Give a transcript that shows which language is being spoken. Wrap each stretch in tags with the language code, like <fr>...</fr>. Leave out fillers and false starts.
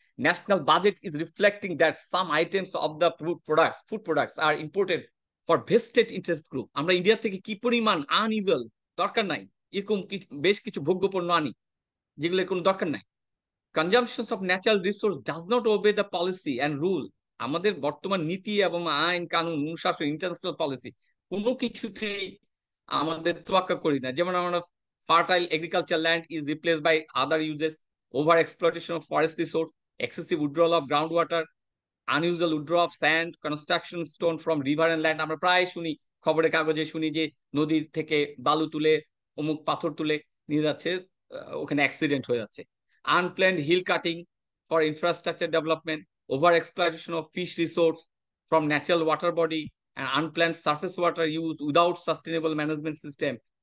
<en>National budget is reflecting that some items of the food products are imported for vested interest group.</en> <bn>আমরা India থেকে কি পরিমাণ unusual, দরকার নাই এরকম বেশ কিছু ভোগ্যপণ্য আনি যেগুলো কোনো দরকার নাই।</bn> <en>Consumption of natural resource does not obey the policy and rule.</en> <bn>আমাদের বর্তমান নীতি এবং আইন কানুন অনুশাসন ইন্টারন্যাশনাল পলিসি কোনো কিছুতেই আমাদের তোয়াক্কা করি না। যেমন আমরা</bn> <en>fertile agriculture land is replaced by other uses, over exploitation of forest resource, excessive withdrawal of groundwater, unusual withdrawal of sand, construction stone from river and land।</en> <bn>আমরা প্রায় শুনি, খবরের কাগজে শুনি যে নদীর থেকে বালু তুলে অমুক পাথর তুলে নিয়ে যাচ্ছে, ওখানে অ্যাক্সিডেন্ট হয়ে যাচ্ছে।</bn> <en>Unplanned hill cutting for infrastructure development, over exploitation of fish resource from natural water body and unplanned surface water use without sustainable management system।</en>